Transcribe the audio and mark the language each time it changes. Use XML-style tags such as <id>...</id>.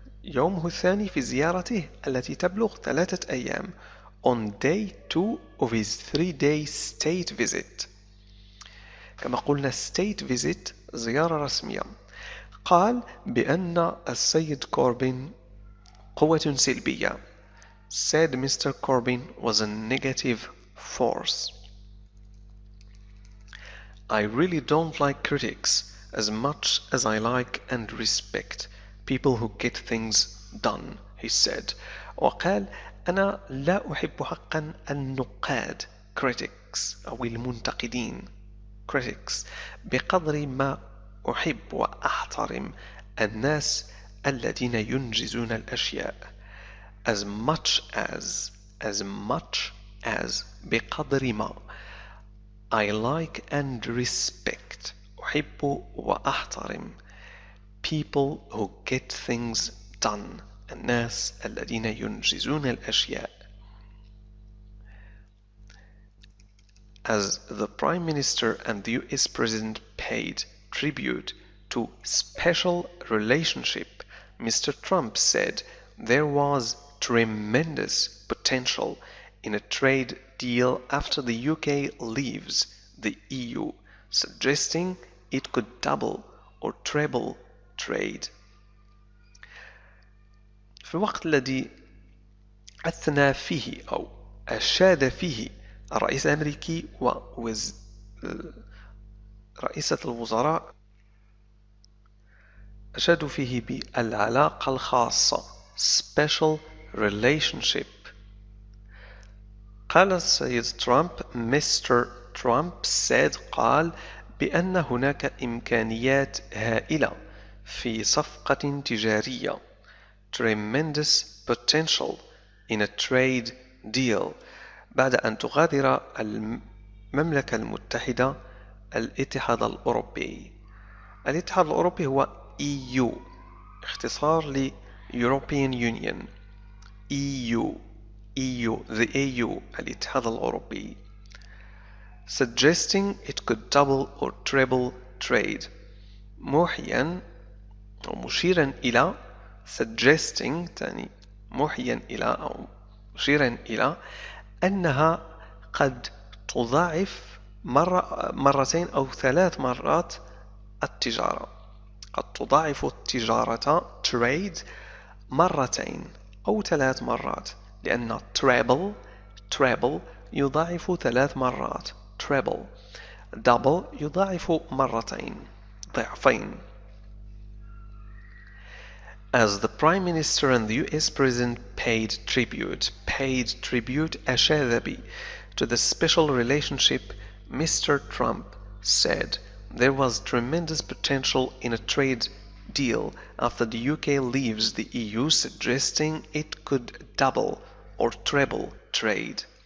<ar>يومه الثاني في زيارته التي تبلغ 3 أيام.</ar> <en>On day 2 of his 3-day state visit.</en> <ar>كما قلنا state visit زيارة رسمية. قال بأن السيد كوربين قوة سلبية.</ar> <en>Said Mr. Corbyn was a negative force. I really don't like critics as much as I like and respect people who get things done, he said.</en> <ar>وقال أنا لا أحب حقا النقاد critics أو المنتقدين critics بقدر ما أحب وأحترم الناس الذين ينجزون الأشياء</ar> <en>as much as</en> <ar>بقدر ما</ar> <en>I like and respect</en> <ar>أحب وأحترم</ar> <en>people who get things done</en> <ar>الناس الذين ينجزون الأشياء.</ar> <en>As the Prime Minister and the US President paid tribute to special relationship, Mr. Trump said there was tremendous potential in a trade deal after the UK leaves the EU, suggesting it could double or treble trade.</en> <ar>في الوقت الذي أثنى فيه أو أشاد فيه الرئيس الأمريكي ورئيسة الوزراء أشادوا فيه بالعلاقة الخاصة</ar> <en>special relationship.</en> <ar>قال السيد ترامب</ar> <en>Mr. Trump said</en> <ar>قال بأن هناك إمكانيات هائلة في صفقة تجارية</ar> <en>tremendous potential in a trade deal</en> <ar>بعد أن تغادر المملكة المتحدة الاتحاد الأوروبي. الاتحاد الأوروبي هو</ar> <en>EU</en> <ar>اختصار ل</ar> <en>European Union EU the EU</en> <ar>الاتحاد الأوروبي suggesting it could double or treble trade موحيا أو مشيرا إلى suggesting تعني محيا إلى أو مشيرا إلى أنها قد تضاعف مرتين أو 3 مرات التجارة. قد تضاعف التجارة trade مرتين أو 3 مرات، لأن treble يضاعف 3 مرات treble. double يضاعف مرتين ضعفين.</ar> <en>As the Prime Minister and the US President paid tribute</en> <ar>أشاد بي</ar> <en>to the special relationship, Mr. Trump said there was tremendous potential in a trade deal after the UK leaves the EU, suggesting it could double or treble trade.</en>